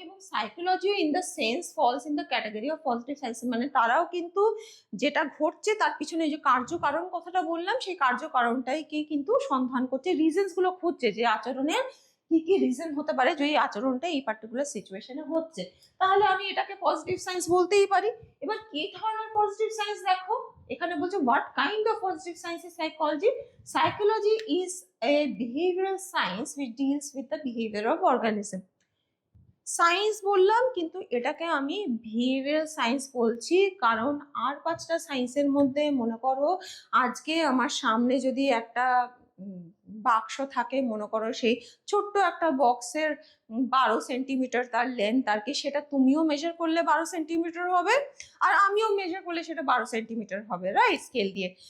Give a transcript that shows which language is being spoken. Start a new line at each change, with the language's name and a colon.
Bangla: এবং
English: psychology in the sense falls in the category of positive science,
Bangla: মানে তারাও কিন্তু যেটা ঘটছে তার পিছনে যে কার্যকারণ কথাটা বললাম, সেই কার্যকারণটাই কি কিন্তু সন্ধান করছে, রিজনস গুলো খুঁজছে যে আচরণের কি রিজন হতে পারে যে এই আচরণটা এই পার্টিকুলার সিচুয়েশনে হচ্ছে, তাহলে আমি এটাকে পজিটিভ সায়েন্স বলতেই পারি। এবার কি ধরনের পজিটিভ সায়েন্স দেখো, এখানে বলছে
English: What kind of positive science is psychology. Psychology is a behavioural science which deals with the behavior of organism.
Bangla: Science বললাম কিন্তু এটাকে আমি বিহেভিয়ারাল সায়েন্স বলছি কারণ আর 5টা সায়েন্সের মধ্যে মনে করো আজকে আমার সামনে যদি একটা বাক্স থাকে, মনে করো সেই ছোট্ট একটা বক্সের 12 সেন্টিমিটার তার লেন্থ, আর কি সেটা তুমিও মেজার করলে 12 সেন্টিমিটার হবে আর আমিও মেজার করলে সেটা 12 সেন্টিমিটার হবে, রাইট, স্কেল দিয়ে।